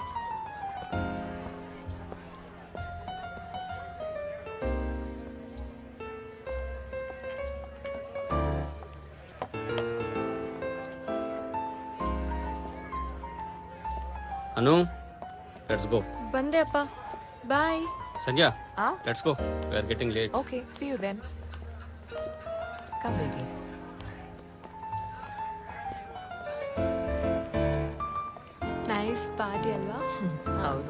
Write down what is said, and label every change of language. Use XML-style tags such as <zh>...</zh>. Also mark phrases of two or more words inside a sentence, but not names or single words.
<en>Anu, let's go.</en> <kn>ಬಂದೆ ಅಪ್ಪ. Bye. ಸಂಜಯಾ, Ah?</kn> <en>Let's go. We are getting late. Okay, see you then. Come, baby. Nice party ಅಲ್ವಾ?</en> <kn>ಹೌದು.</kn>